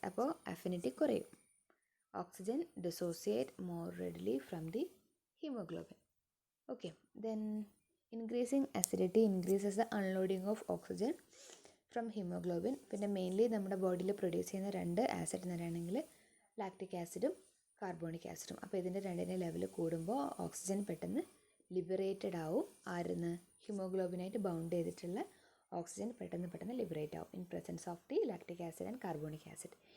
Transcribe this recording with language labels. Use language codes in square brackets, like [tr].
[ml] അപ്പോൾ അഫിനിറ്റി കുറയും. [en] Oxygen dissociate more readily from the haemoglobin. Okay, then increasing acidity increases the unloading of oxygen from haemoglobin. [ml] പിന്നെ mainly നമ്മുടെ ബോഡിയിൽ produce ചെയ്യുന്ന രണ്ട് ആസിഡ് എന്ന് പറയുകയാണെങ്കിൽ ലാക്റ്റിക് ആസിഡും കാർബോണിക് ആസിഡും. അപ്പോൾ ഇതിൻ്റെ രണ്ടിൻ്റെ ലെവൽ കൂടുമ്പോൾ ഓക്സിജൻ പെട്ടെന്ന് ലിബറേറ്റഡ് ആവും. ആരുന്ന്? ഹീമോഗ്ലോബിനായിട്ട് ബൗണ്ട് ചെയ്തിട്ടുള്ള ഓക്സിജൻ പെട്ടെന്ന് ലിബറേറ്റ് ആവും [en] In presence of the lactic acid and carbonic acid.